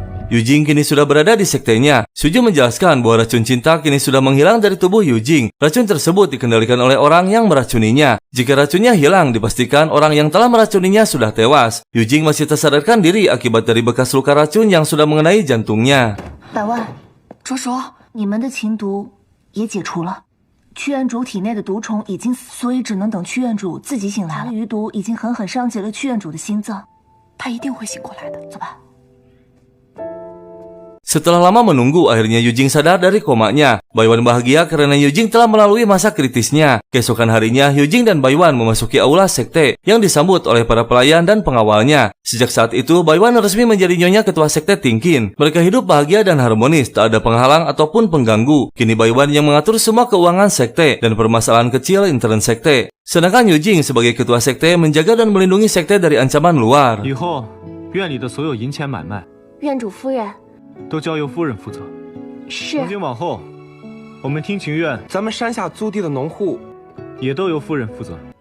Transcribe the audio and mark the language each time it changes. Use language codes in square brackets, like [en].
[id] Yujing kini sudah berada di sektenya. Suju menjelaskan bahwa racun cinta kini sudah menghilang dari tubuh Yujing. Racun tersebut dikendalikan oleh orang yang meracuninya. Jika racunnya hilang, dipastikan orang yang telah meracuninya sudah tewas. Yujing masih tersadarkan diri akibat dari bekas luka racun yang sudah mengenai jantungnya. [zh] 百万，卓卓，你们的情毒也解除了。屈原主体内的毒虫已经死，所以只能等屈原主自己醒来了。余毒已经狠狠伤及了屈原主的心脏，他一定会醒过来的。走吧。 [id] Setelah lama menunggu, akhirnya Yujing sadar dari komanya. Baiwan bahagia karena Yujing telah melalui masa kritisnya. Keesokan harinya, Yujing dan Baiwan memasuki aula sekte yang disambut oleh para pelayan dan pengawalnya. Sejak saat itu, Baiwan resmi menjadi nyonya ketua sekte Tingkin. Mereka hidup bahagia dan harmonis, tak ada penghalang ataupun pengganggu. Kini Baiwan yang mengatur semua keuangan sekte dan permasalahan kecil intern sekte. Sedangkan Yujing sebagai ketua sekte menjaga dan melindungi sekte dari ancaman luar. [zh] 以后院里的所有银钱买卖，院主夫人。都交由夫人负责。是。从今往后，我们听琴院，咱们山下租地的农户，也都由夫人负责。